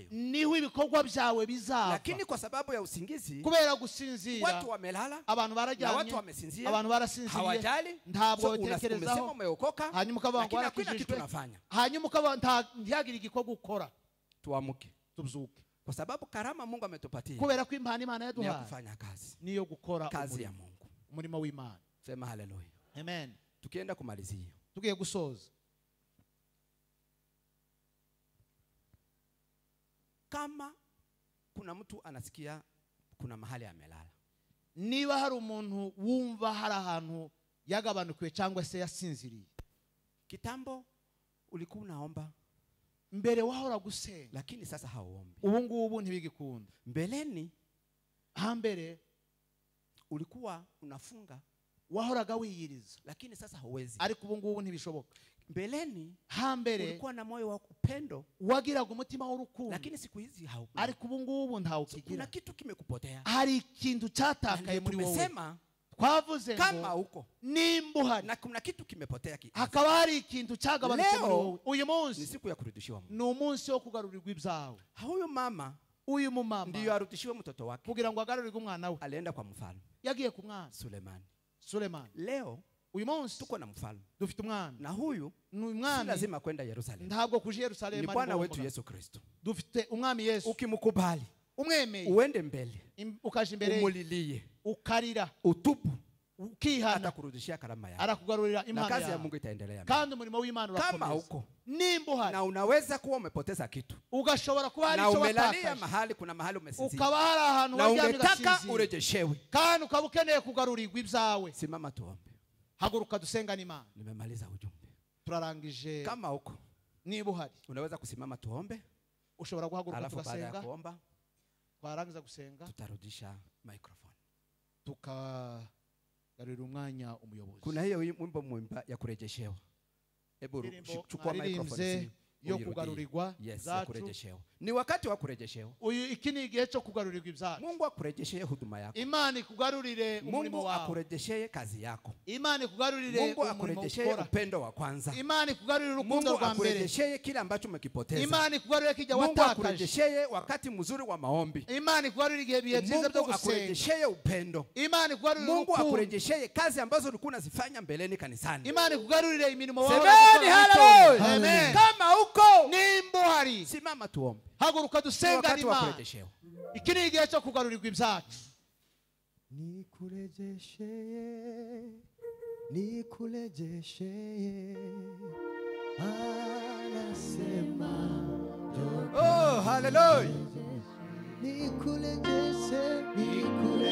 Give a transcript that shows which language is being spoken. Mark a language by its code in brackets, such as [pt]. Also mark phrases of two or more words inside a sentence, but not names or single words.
[rw] niho ibikorwa byawe bizava. [sw] Lakini kwa sababu ya usingizi [rw] kubera gusinzira [sw] watu wamelala [rw] abantu [sw] na [rw] barajyanye [sw] watu wamesinzia, [rw] abantu barasinziriye [sw] hawajali, [rw] ntabwo [sw] umesema [rw] batekerezaho [sw] umeokoka, [rw] hanyuma ukavuga ngo [sw] lakini hakuna kitu [rw] warakijijwe [sw] unafanya. [rw] hanyuma ukaba ntihagire igikorwa ukora. [sw] Tuamuke, [rw] Tubyuke [sw] kwa sababu karama Mungu ametupatia [rw] kubera ko impano Imana ni ya yaduhaye [sw] kufanya kazi, [rw] niyo gukora [sw] kazi ya [rw] umurimo, [sw] Mungu. [rw] umurimo w'Imana. [sw] Sema haleluya. Amen. Tukienda kumalizia, [rw] Tugiye gusoza, [sw] kama kuna mtu anasikia kuna mahali amelala, [rw] niba hari umuntu wumva hari ahantu yagabanukiwe cyangwa se yasinziriye, [sw] kitambo ulikuwa unaomba [rw] mbere wahora gusenga [sw] lakini sasa hauombi. [rw] ubu ngubu ntibigikunda. [sw] Mbeleni [rw] hambere [sw] ulikuwa unafunga [rw] wahoraga wiyiriza [sw] lakini sasa hauwezi. [rw] ariko ubu ngubu ntibishoboka. [sw] Mbeleni [rw] hambere [sw] ulikuwa na moyo wa upendo [rw] wagiraga umutima w'urukundo [sw] lakini siku hizi haupo. [rw] ariko ubu ngubu [sw] Kuna [rw] ntawukigira. [sw] kitu kimekupotea. [rw] hari ikintu cyatakaye [sw] Na [rw] muri wowe. [sw] tumesema [rw] twavuze [sw] kama [rw] ngo [sw] uko [rw] nimba uhari [sw] na kuna kitu kimepotea kiasi, [rw] hakaba hari ikintu cyagabanutse muri [sw] Leo [rw] wowe, uyu ni munsi [sw] siku ya kurudishiwa Mungu. [rw] ni umunsi wo kugarurirwa ibyawe. [sw] Huyu mama [rw] uyu mumama [sw] ndiyo arudishiwe mtoto wake, [rw] kugira ngo agarurirwe umwana we [sw] alienda kwa mfalme [rw] yagiye ku mwana [sw] Sulemani. [rw] Sulemani. [sw] Leo [rw] uyu munsi [sw] tuko na mfalme, [rw] dufite umwana, [sw] na huyu ni si [rw] umwami, [sw] lazima kwenda Yerusalemu, [rw] ntabwo kuje Yerusalemu, ni ari [sw] Bwana [rw] ngombwa. [sw] wetu Yesu Kristo. [rw] dufite umwami Yesu. [sw] Ukimkubali, [rw] umwemeye [sw] uende mbele, [rw] ukaje imbere [sw] umulilie, [rw] ukarira [sw] utubu, [rw] ukihana, [sw] atakurudishia karama yako [rw] arakugarurira [sw] na [rw] impano [sw] kazi ya [rw] yawe, [sw] Mungu itaendelea. [rw] kandi umurimo w'Imana [sw] Kama [rw] urakomeza. [sw] uko [rw] nimba uhari [sw] na unaweza kuwa umepoteza kitu [rw] ugashobora kuba hari [sw] na [rw] icyo [sw] umelalia [rw] watakaje, [sw] mahali, kuna mahali umesinzia [rw] ukaba hari ahantu [sw] na [rw] waryamye [sw] ungetaka [rw] ugasinzira, [sw] urejeshewe, [rw] kandi ukaba ukeneye kugarurirwa ibyawe, [sw] simama tuombe. [rw] haguruka dusengane Imana. [sw] Nimemaliza ujumbe. [rw] turarangije. [sw] Kama uko [rw] niba uhari [sw] unaweza kusimama tuombe, [rw] ushobora guhaguruka [sw] alafu baada ya [rw] tugasenga. [sw] kuomba [rw] twarangiza gusenga [sw] tutarudisha microphone. [rw] tukagarurira umwanya umuyobozi. [sw] Kuna hiyo wimbo mwimba ya kurejeshewa. Hebu [rw] Indirimbo [sw] chukua microphone [rw] mwaririmbye [sw] si [rw] yo [sw] uyirudie. [rw] kugarurirwa [sw] Yes, ya [rw] zacu. [sw] kurejeshewa. Ni wakati wa kurejeshewa. [rw] iki ni igihe cyo kugarurirwa ibyacu. [sw] Mungu akurejeshee huduma yako. [rw] Imana ikugarurire umurimo [sw] Mungu [rw] wawe. [sw] akurejeshee kazi yako. [rw] Imana ikugarurire [sw] Mungu [rw] umurimo [sw] akurejeshee [rw] ukora. [sw] upendo wa kwanza. [rw] Imana ikugarurire urukundo [sw] Mungu [rw] rwa mbere. [sw] akurejeshee kile ambacho umekipoteza. [rw] Imana ikugarurire kijya [sw] Mungu [rw] watakaje. [sw] akurejeshee wakati mzuri wa maombi. [rw] Imana ikugarurire igihe bihe byiza byo [sw] Mungu [rw] gusenga. [sw] akurejeshee upendo. [rw] Imana ikugarurire [sw] Mungu [rw] urukundo. [sw] akurejeshee kazi ambazo ulikuwa unazifanya mbeleni kanisani. [rw] Imana ikugarurire imirimo [sw] Semeni [rw] wawe. [sw] haleluya. Amen. Kama uko [rw] nimba uhari [sw] simama tuombe. [rw] haguruka [sw] Ni [rw] dusengane [sw] wakati wa [rw] Imana. [sw] kurejeshewa. [rw] iki ni igihe cyo kugarurirwa ibyacu. [sw] Nikurejeshe, anasema Oh, haleluya. nikurejeshe,